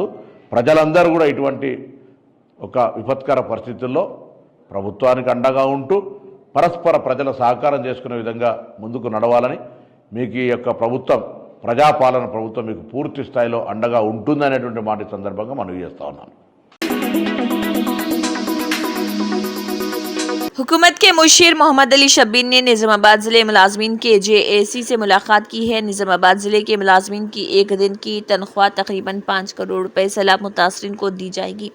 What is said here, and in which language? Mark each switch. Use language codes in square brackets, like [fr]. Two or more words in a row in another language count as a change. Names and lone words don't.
[te] ప్రజలందరూ కూడా ఇటువంటి ఒక విపత్కర పరిస్థితుల్లో ప్రభుత్వానికి అండగా ఉంటూ పరస్పర ప్రజల సహకారం చేసుకునే విధంగా ముందుకు నడవాలని, మీకు ఈ యొక్క ప్రభుత్వం ప్రజాపాలన ప్రభుత్వం మీకు పూర్తి స్థాయిలో అండగా ఉంటుందనేటువంటి మాట సందర్భంగా మనవి చేస్తా ఉన్నాను। [ur] حکومت کے مشیر محمد علی شبیر نے نظام آباد ضلع ملازمین کے JAC سے ملاقات کی ہے۔ نظام آباد ضلع کے ملازمین کی ایک دن کی تنخواہ تقریباً 5 کروڑ روپے سیلاب متاثرین کو دی جائے گی۔